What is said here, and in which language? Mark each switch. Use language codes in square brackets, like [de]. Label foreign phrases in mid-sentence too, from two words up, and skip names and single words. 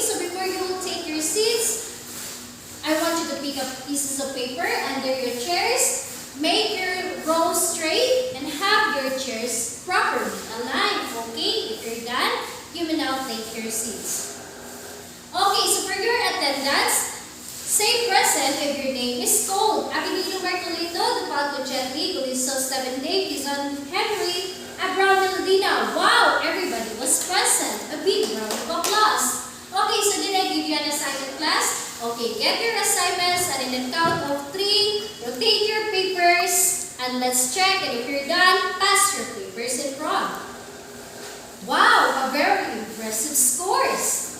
[en] So before you will take your seats, I want you to pick up pieces of paper under your chairs. Make your rows straight and have your chairs properly aligned. Okay, if you're done, you may now take your seats. Okay, so for your attendance, say present if your name is called. Abilino Marcolito, Dupalco Gently, Guliso 7 Day, Quezon Henry, Abraham Meldina. Wow, everybody was present. A big round of applause. Okay, so did I give you an assignment, class? Okay, get your assignments and in the count of 3, rotate your papers and let's check, and if you're done, pass your papers in front. Wow, a very impressive scores.